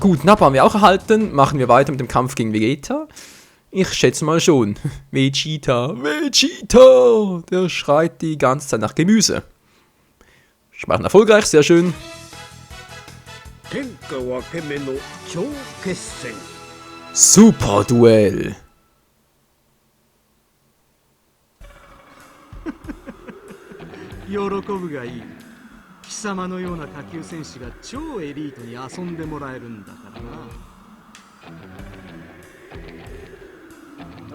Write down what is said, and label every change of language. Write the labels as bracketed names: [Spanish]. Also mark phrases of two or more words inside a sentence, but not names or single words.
[German] Gut, Nappa haben wir auch erhalten, machen wir weiter mit dem Kampf gegen Vegeta. Ich schätze mal schon. Vegeta, der schreit die ganze Zeit nach Gemüse. Sparen erfolgreich, sehr schön. [Japanese] 天下分け目の超決戦。 [German] Super Duell. [Japanese] 喜ぶがいい。貴様のような下級戦士が超エリートに遊んでもらえるんだからな。